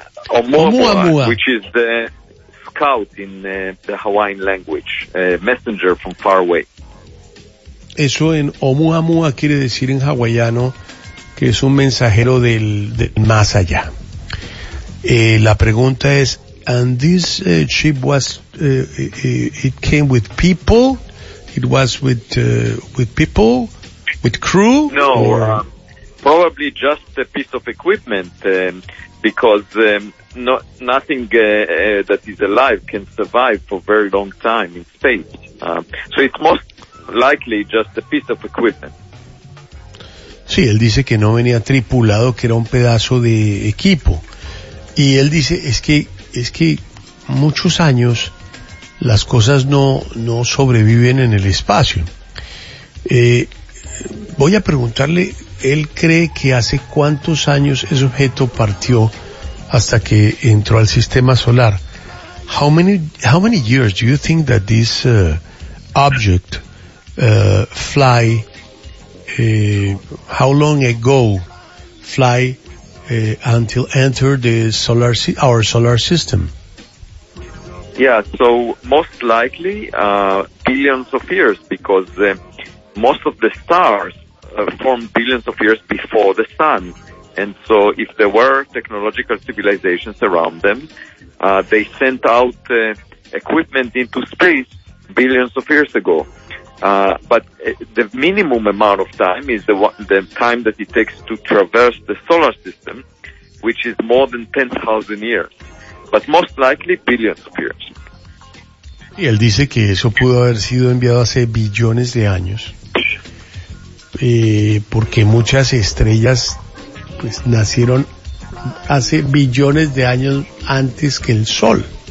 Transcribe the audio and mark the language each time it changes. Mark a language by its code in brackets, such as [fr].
[en] Oumuamua, which is the scout in the Hawaiian language, messenger from far away. [es] Eso en Oumuamua quiere decir en hawaiano que es un mensajero del más allá. La pregunta es, [en] and this ship was it came with people? It was with people, with crew? No, or? Probably just a piece of equipment, because nothing that is alive can survive for very long time in space. So it's most likely just a piece of equipment. [es] Sí, él dice que no venía tripulado, que era un pedazo de equipo. Y él dice, es que muchos años las cosas no sobreviven en el espacio. Voy a preguntarle, ¿él cree que hace cuántos años ese objeto partió hasta que entró al sistema solar? [en] How many years do you think that this object fly, how long ago fly until entered the solar our solar system? Yeah, so most likely billions of years, because most of the stars formed billions of years before the sun. And so if there were technological civilizations around them, they sent out equipment into space billions of years ago. But the minimum amount of time is the time that it takes to traverse the solar system, which is more than 10,000 years. But most likely billions of years. [es] Y él dice que eso pudo haber sido enviado hace billones de años, porque muchas estrellas pues nacieron hace billones de años antes que el Sol.